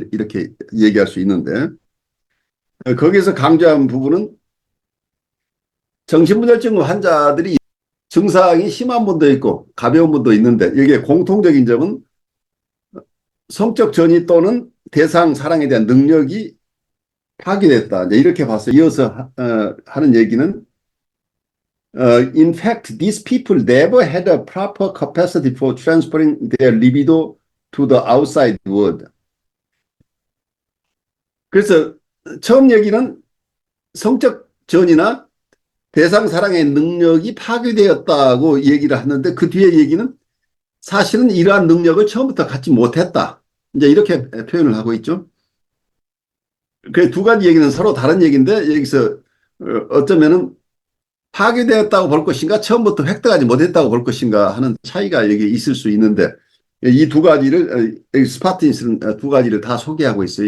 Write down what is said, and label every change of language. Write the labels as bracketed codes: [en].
[ko] 이렇게 얘기할 수 있는데, 거기서 강조한 부분은 정신분열증 환자들이 증상이 심한 분도 있고 가벼운 분도 있는데, 여기에 공통적인 점은 성적 전이 또는 대상 사랑에 대한 능력이 파괴됐다. 이렇게 봤어요. [en] 이어서 하는 얘기는 in fact, these people never had a proper capacity for transferring their libido to the outside world. [ko] 그래서 처음 얘기는 성적 전이나 대상 사랑의 능력이 파괴되었다고 얘기를 하는데, 그 뒤에 얘기는 사실은 이러한 능력을 처음부터 갖지 못했다. 이제 이렇게 표현을 하고 있죠. 그 두 가지 얘기는 서로 다른 얘기인데, 여기서 어쩌면은 파괴되었다고 볼 것인가, 처음부터 획득하지 못했다고 볼 것인가 하는 차이가 여기 있을 수 있는데, 이 두 가지를, 스파틴스는 두 가지를 다 소개하고 있어요.